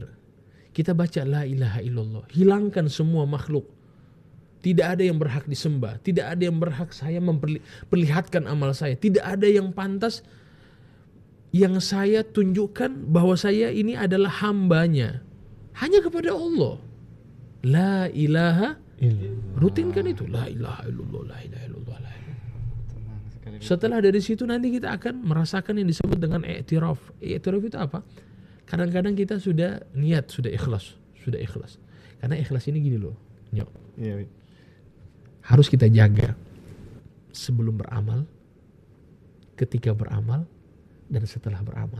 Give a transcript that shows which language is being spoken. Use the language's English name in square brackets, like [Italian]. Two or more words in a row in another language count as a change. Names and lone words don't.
[Indonesian] Kita baca [Arabic] لا إله إلا الله. [Indonesian] Hilangkan semua makhluk. Tidak ada yang berhak disembah. Tidak ada yang berhak saya memperlihatkan amal saya. Tidak ada yang pantas yang saya tunjukkan bahwa saya ini adalah hambanya. Hanya kepada Allah. [Arabic] لا إله إلا الله. [Indonesian] Rutinkan itu. [Arabic] لا إله إلا الله، لا إله إلا الله، لا إله. [Indonesian] Setelah dari situ nanti kita akan merasakan yang disebut dengan i'tiraf. I'tiraf itu apa? Kadang-kadang kita sudah niat, sudah ikhlas. Karena ikhlas ini gini loh, Nyok. Iya. Harus kita jaga. sebelum beramal, ketika beramal, dan setelah beramal.